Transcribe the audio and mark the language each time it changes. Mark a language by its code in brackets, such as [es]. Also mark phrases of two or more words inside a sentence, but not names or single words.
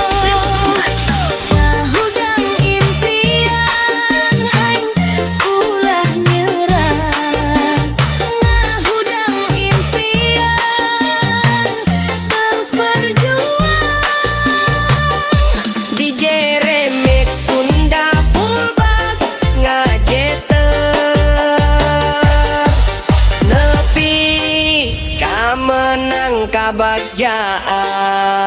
[su] Ngahudang impian hayu ulah nyerah. Ngahudang impian terus berjuang. DJ Remix Sunda [en] full bass [su] ngajeter, nepi ka menang kabagjaan.